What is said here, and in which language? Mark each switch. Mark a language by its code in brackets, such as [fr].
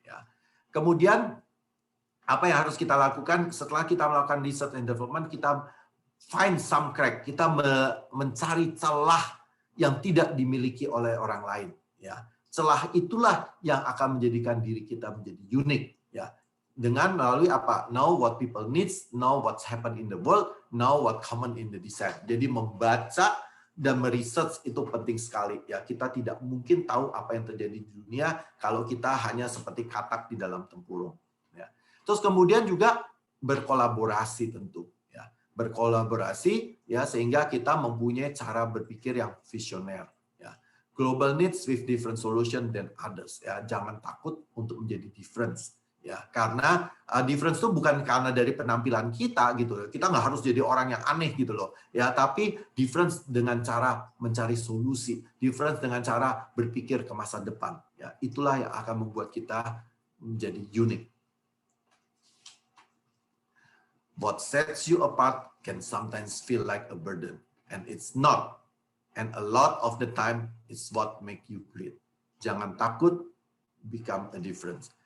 [id] Ya, kemudian apa yang harus kita lakukan setelah kita melakukan research and development? Kita find some crack. Kita mencari celah yang tidak dimiliki oleh orang lain. Ya, celah itulah yang akan menjadikan diri kita menjadi unik. Ya, dengan melalui apa? [en] Know what people needs, know what's happen in the world, know what common in the design. [id] Jadi membaca dan meresearch itu penting sekali. Ya, kita tidak mungkin tahu apa yang terjadi di dunia kalau kita hanya seperti katak di dalam tempurung. Ya. Terus kemudian juga berkolaborasi tentu. Ya, berkolaborasi ya sehingga kita mempunyai cara berpikir yang visioner. [en] Global needs with different solution than others. [id] Ya, jangan takut untuk menjadi difference. Ya, karena difference itu bukan karena dari penampilan kita gitu. Kita nggak harus jadi orang yang aneh gitu loh. Ya, tapi difference dengan cara mencari solusi, difference dengan cara berpikir ke masa depan. Ya, itulah yang akan membuat kita menjadi unik. [en] What sets you apart can sometimes feel like a burden, and it's not. And a lot of the time, it's what make you great. Jangan takut become a difference.